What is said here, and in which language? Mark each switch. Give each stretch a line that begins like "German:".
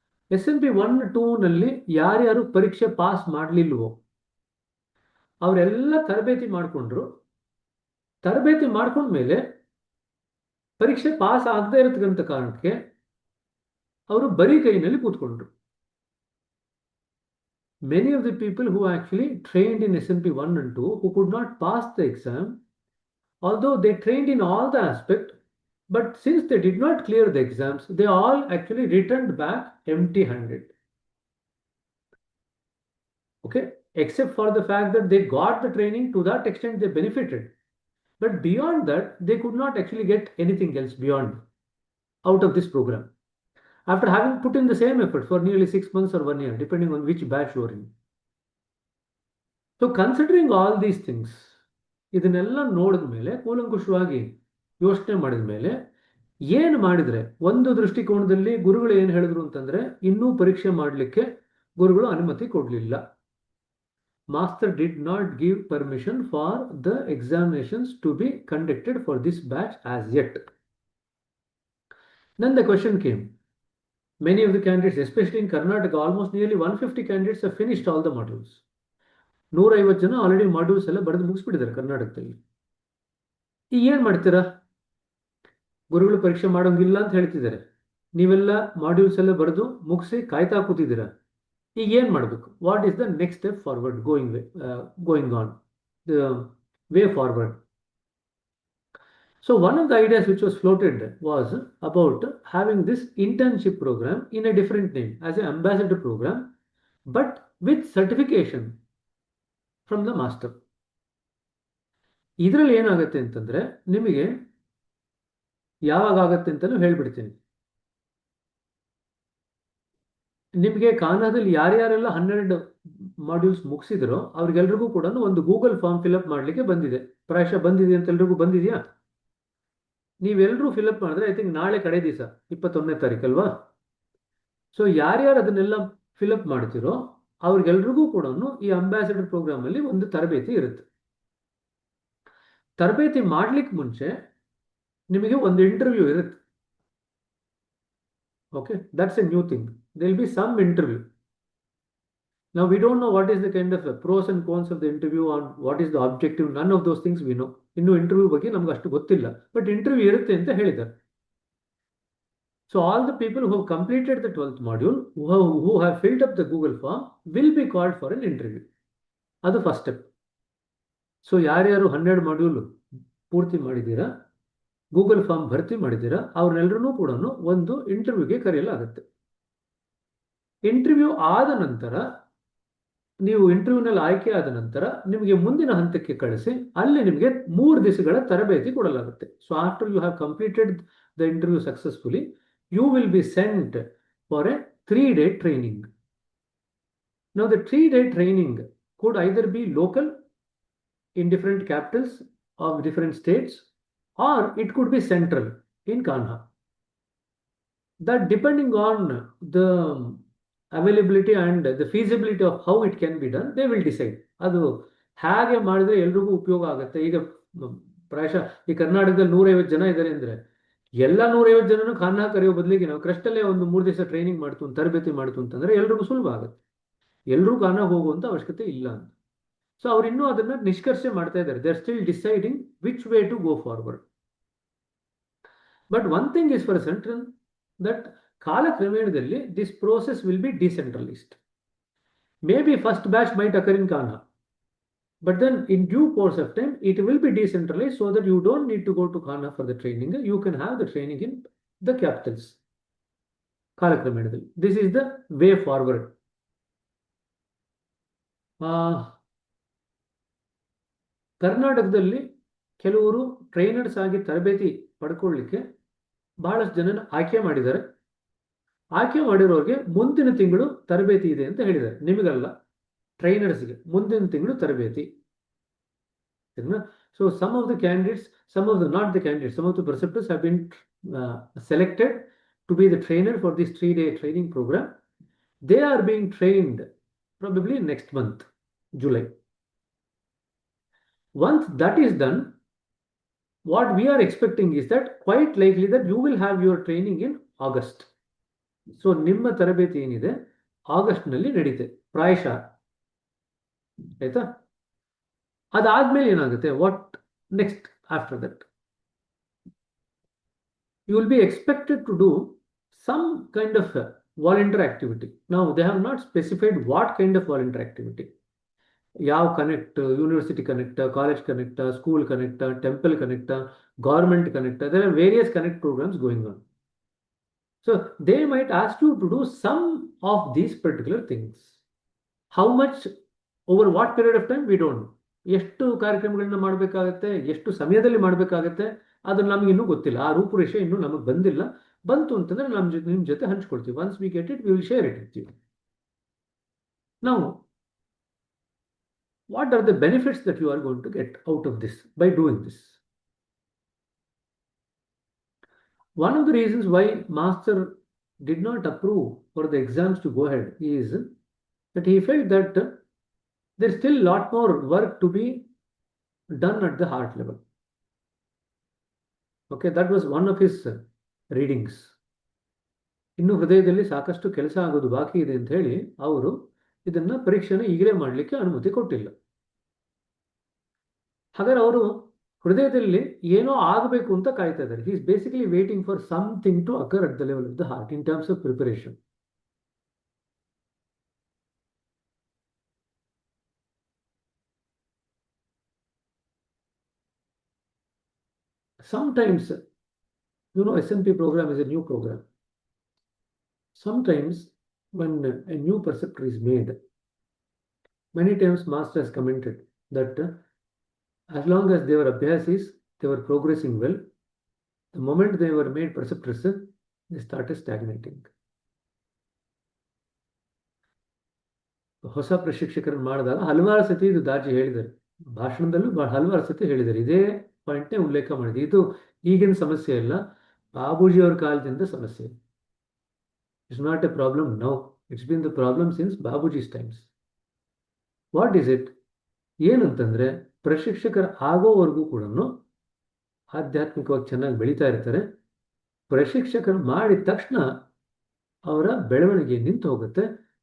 Kannada: SMP 1, 2 ನಲ್ಲಿ ಯಾರ್ಯಾರು ಪರೀಕ್ಷೆ ಪಾಸ್ ಮಾಡಲಿಲ್ವೋ ಅವರೆಲ್ಲ ತರಬೇತಿ ಮಾಡಿಕೊಂಡ್ರು. ತರಬೇತಿ ಮಾಡ್ಕೊಂಡ್ಮೇಲೆ ಪರೀಕ್ಷೆ ಪಾಸ್ ಆಗದೆ ಇರತಕ್ಕಂಥ ಕಾರಣಕ್ಕೆ ಅವರು ಬರೀ ಕೈನಲ್ಲಿ ಕೂತ್ಕೊಂಡ್ರು.
English: Many of the people who actually trained in SMP 1 and 2 who could not pass the exam, although they trained in all the aspects, but since they did not clear the exams, they all actually returned back empty-handed. Okay, except for the fact that they got the training, to that extent they benefited. But beyond that, they could not actually get anything else beyond out of this program, after having put in the same effort for nearly 6 months or 1 year, depending on which batch you are in. So considering all these things,
Kannada: ಇದನ್ನೆಲ್ಲ ನೋಡಿದ ಮೇಲೆ, ಕೂಲಂಕುಷವಾಗಿ ಯೋಚನೆ ಮಾಡಿದ ಮೇಲೆ, ಏನು ಮಾಡಿದ್ರೆ ಒಂದು ದೃಷ್ಟಿಕೋನದಲ್ಲಿ ಗುರುಗಳು ಏನು ಹೇಳಿದ್ರು ಅಂತಂದ್ರೆ, ಇನ್ನೂ ಪರೀಕ್ಷೆ ಮಾಡಲಿಕ್ಕೆ ಗುರುಗಳು ಅನುಮತಿ ಕೊಡಲಿಲ್ಲ.
English: Master did not give permission for the examinations to be conducted for this batch as yet. Then the question came. Many of the candidates, especially in Karnataka, almost nearly 150 candidates have finished all the modules.
Kannada: 150 ಜನ already modules ಎಲ್ಲ ಬರೆದು ಮುಗಿಸ್ಬಿಟ್ಟಿದ್ದಾರೆ ಕರ್ನಾಟಕದಲ್ಲಿ. ಈಗ ಏನು ಮಾಡ್ತೀರಾ? ಗುರುಗಳು ಪರೀಕ್ಷೆ ಮಾಡೋಂಗಿಲ್ಲ ಅಂತ ಹೇಳ್ತಿದ್ದಾರೆ. ನೀವೆಲ್ಲ ಮಾಡ್ಯೂಲ್ಸ್ ಎಲ್ಲ ಬರೆದು ಮುಗಿಸಿ ಕಾಯ್ತಾ ಕೂತಿದ್ದೀರಾ. ಈಗ ಏನು ಮಾಡಬೇಕು?
English: What is the next step forward, going on the way forward? So one of the ideas which was floated was about having this internship program in a different name, as an ambassador program, but with certification from the master.
Kannada: ಇದರಲ್ಲಿ ಏನಾಗುತ್ತೆ ಅಂತಂದ್ರೆ, ನಿಮಗೆ ಯಾವಾಗ ಆಗುತ್ತೆ ಅಂತಲೂ ಹೇಳ್ಬಿಡ್ತೀನಿ. ನಿಮಗೆ ಕಾನಾದಲ್ಲಿ ಯಾರ್ಯಾರೆಲ್ಲ 12 modules ಮುಗಿಸಿದ್ರೋ ಅವ್ರಿಗೆಲ್ರಿಗೂ ಕೂಡ ಒಂದು ಗೂಗಲ್ ಫಾರ್ಮ್ ಫಿಲ್ಅಪ್ ಮಾಡಲಿಕ್ಕೆ ಬಂದಿದೆ. ಪ್ರಾಯಶಃ ಬಂದಿದೆ ಅಂತ ಎಲ್ರಿಗೂ ಬಂದಿದೆಯಾ? ನೀವೆಲ್ಲರೂ ಫಿಲ್ಅಪ್ ಮಾಡಿದ್ರೆ
English: I think
Kannada: ನಾಳೆ ಕಡೆ ದಿವಸ 21ನೇ ತಾರೀಕು ಅಲ್ವಾ? ಸೊ ಯಾರ್ಯಾರು ಅದನ್ನೆಲ್ಲ ಫಿಲ್ಅಪ್ ಮಾಡ್ತಿರೋ ಅವ್ರಿಗೆಲ್ರಿಗೂ ಕೂಡ ಈ ಅಂಬಾಸಿಡರ್ ಪ್ರೋಗ್ರಾಮ್ ಅಲ್ಲಿ ಒಂದು ತರಬೇತಿ ಇರುತ್ತೆ. ತರಬೇತಿ ಮಾಡ್ಲಿಕ್ಕೆ ಮುಂಚೆ ನಿಮಗೆ ಒಂದು ಇಂಟರ್ವ್ಯೂ ಇರುತ್ತೆ.
English: Okay, that's a new thing. There will be some interview. Now we don't know what is the kind of pros and cons of the interview, or what is the objective. None of those things we know.
Kannada: ಇನ್ನು interview ಬಗ್ಗೆ ನಮ್ಗೆ ಅಷ್ಟು ಗೊತ್ತಿಲ್ಲ, but interview ಇರುತ್ತೆ ಅಂತ ಹೇಳಿದ್ದಾರೆ.
English: So all the people who have completed the 12th module, who have filled up the Google form, will be called for an interview.
Kannada: ಅದು first step. So ಯಾರ್ಯಾರು 12 ಮಾಡ್ಯೂಲ್ ಪೂರ್ತಿ ಮಾಡಿದ್ದೀರಾ, ಗೂಗಲ್ ಫಾರ್ಮ್ ಭರ್ತಿ ಮಾಡಿದ್ದೀರಾ, ಅವ್ರನ್ನೆಲ್ಲರೂ ಕೂಡ ಒಂದು ಇಂಟರ್ವ್ಯೂಗೆ ಕರೆಯಲಾಗುತ್ತೆ. ಇಂಟರ್ವ್ಯೂ ಆದ ನಂತರ, ನೀವು ಇಂಟರ್ವ್ಯೂನಲ್ಲಿ ಆಯ್ಕೆ ಆದ ನಂತರ ನಿಮಗೆ ಮುಂದಿನ ಹಂತಕ್ಕೆ ಕಳಿಸಿ ಅಲ್ಲಿ ನಿಮಗೆ 3 ದಿವಸಗಳ ತರಬೇತಿ ಕೊಡಲಾಗುತ್ತೆ.
English: So after you have completed the interview successfully, you will be sent for a 3-day training. Now, the 3-day training could either be local in different capitals of different states, or it could be central in Kanha. That depending on the availability and the feasibility of how it can be done, they will decide.
Kannada: ಅದು ಹೇಗೆ ಮಾಡಿದ್ರೆ ಎಲ್ರಿಗೂ ಉಪಯೋಗ ಆಗುತ್ತೆ. ಈಗ ಪ್ರಾಯಶಃ ಈ ಕರ್ನಾಟಕದಲ್ಲಿ 150 ಜನ ಇದ್ದಾರೆ ಅಂದ್ರೆ ಎಲ್ಲ 150 ಜನನು ಖಾನಾ ಕರೆಯೋ ಬದಲಿಗೆ ನಾವು ಕ್ರಸ್ಟಲ್ಲೇ ಒಂದು 3 ದಿವಸ ಟ್ರೈನಿಂಗ್ ಮಾಡ್ತು ತರಬೇತಿ ಮಾಡ್ತು ಅಂತಂದ್ರೆ ಎಲ್ರಿಗೂ ಸುಲಭ ಆಗುತ್ತೆ. ಎಲ್ಲರೂ ಖಾನಾ ಹೋಗುವಂತ ಅವಶ್ಯಕತೆ ಇಲ್ಲ ಅಂತ. ಸೊ ಅವ್ರು ಇನ್ನೂ ಅದನ್ನ ನಿಷ್ಕರ್ಷೆ ಮಾಡ್ತಾ ಇದ್ದಾರೆ.
English: They are still deciding which way to go forward. But one thing is for central that
Kannada: ಕಾಲಕ್ರಮೇಣದಲ್ಲಿ
English: this process will be decentralized. Maybe first batch might occur in Kanha, but then in due course of time it will be decentralized so that you don't need to go to Kanha for the training. You can have the training in the capitals.
Kannada: ಕಾಲಕ್ರಮೇಣದಲ್ಲಿ
English: this is the way forward.
Kannada: ಕರ್ನಾಟಕದಲ್ಲಿ ಕೆಲವರು trainers ಆಗಿ ತರಬೇತಿ ಪಡ್ಕೊಳ್ಳಿಕ್ಕೆ ಬಹಳಷ್ಟು ಜನನ ಆಯ್ಕೆ ಮಾಡಿದ್ದಾರೆ. ಆಯ್ಕೆ ಮಾಡಿರೋರಿಗೆ ಮುಂದಿನ ತಿಂಗಳು ತರಬೇತಿ ಇದೆ ಅಂತ ಹೇಳಿದ್ದಾರೆ. ನಿಮಗಲ್ಲ, ಟ್ರೈನರ್ಸ್ಗೆ ಮುಂದಿನ ತಿಂಗಳು ತರಬೇತಿ.
English: So some of the candidates, some of the preceptors have been selected to be the trainer for this 3-day training program. They are being trained probably next month, July. Once that is done, what we are expecting is that quite likely that you will have your training in August.
Kannada: So ನಿಮ್ಮ ತರಬೇತಿ ಏನಿದೆ August ನಲ್ಲಿ ನಡೀತೆ ಪ್ರಾಯಶಃ, ಆಯ್ತಾ? ಅದಾದ್ಮೇಲೆ ಏನಾಗುತ್ತೆ,
English: What next after that? You will be expected to do some kind of volunteer activity. Now they have not specified what kind of volunteer activity. ಯಾವ connect, university connect, college connect, school connect, temple connect, government connect, there are various connect programs going on. So they might ask you to do some of these particular things. How much, over what period of time, we don't know. ಎಷ್ಟು ಕಾರ್ಯಕ್ರಮಗಳನ್ನ ಮಾಡಬೇಕಾಗುತ್ತೆ, ಎಷ್ಟು ಸಮಯದಲ್ಲಿ ಮಾಡಬೇಕಾಗುತ್ತೆ, ಅದು ನಮ್ಗೆ ಇನ್ನೂ ಗೊತ್ತಿಲ್ಲ. ಆ ರೂಪುರೇಷೆ ಇನ್ನೂ ನಮಗೆ ಬಂದಿಲ್ಲ. ಬಂತು ಅಂತಂದ್ರೆ ನಿಮ್ಮ ಜೊತೆ ಹಂಚ್ಕೊಳ್ತೀವಿ. Once we get it, we will share it with you. Now, what are the benefits that you are going to get out of this by doing this? One of the reasons why Master did not approve for the exams to go ahead is that he felt that there's still a lot more work to be done at the heart level. Okay, that was one of his readings.
Kannada: ಇನ್ನು ಹೃದಯದಲ್ಲಿ ಸಾಕಷ್ಟು ಕೆಲಸ ಆಗೋದು ಬಾಕಿ ಇದೆ ಅಂತ ಹೇಳಿ ಅವರು ಇದನ್ನ ಪರೀಕ್ಷೆನ ಈಗಲೇ ಮಾಡಲಿಕ್ಕೆ ಅನುಮತಿ ಕೊಟ್ಟಿಲ್ಲ. ಹಾಗಾದ್ರೆ ಅವರು ಹೃದಯದಲ್ಲಿ ಏನೋ ಆಗಬೇಕು ಅಂತ ಕಾಯ್ತಾ ಇದ್ದಾರೆ.
English: He is basically waiting for something to occur at the level of the heart in terms of preparation. Sometimes, S&P program is a new program. Sometimes when a new preceptor is made, many times Master has commented that as long as they were abhyasis, they were progressing well. The moment they were made preceptors, they started stagnating.
Kannada: ಹೊಸ ಪ್ರಶಿಕ್ಷಕರನ್ನು ಮಾಡಿದಾಗ ಹಲವಾರು ಸತಿ ಇದು ದಾಜಿ ಹೇಳಿದ್ದಾರೆ. ಭಾಷಣದಲ್ಲೂ ಹಲವಾರು ಸತಿ ಹೇಳಿದ್ದಾರೆ. ಇದೇ ಪಾಯಿಂಟ್ನೇ ಉಲ್ಲೇಖ ಮಾಡಿದೆ. ಇದು ಈಗಿನ ಸಮಸ್ಯೆ ಇಲ್ಲ, ಬಾಬೂಜಿಯವರ ಕಾಲದಿಂದ ಸಮಸ್ಯೆ.
English: It's not a problem now. It's been the problem since Babuji's times. What is it?
Kannada: ಏನಂತಂದ್ರೆ ಪ್ರಶಿಕ್ಷಕರ ಆಗೋವರೆಗೂ ಕೂಡ ಆಧ್ಯಾತ್ಮಿಕವಾಗಿ ಚೆನ್ನಾಗಿ ಬೆಳೀತಾ ಇರ್ತಾರೆ. ಪ್ರಶಿಕ್ಷಕರು ಮಾಡಿದ ತಕ್ಷಣ ಅವರ ಬೆಳವಣಿಗೆ ನಿಂತು ಹೋಗುತ್ತೆ.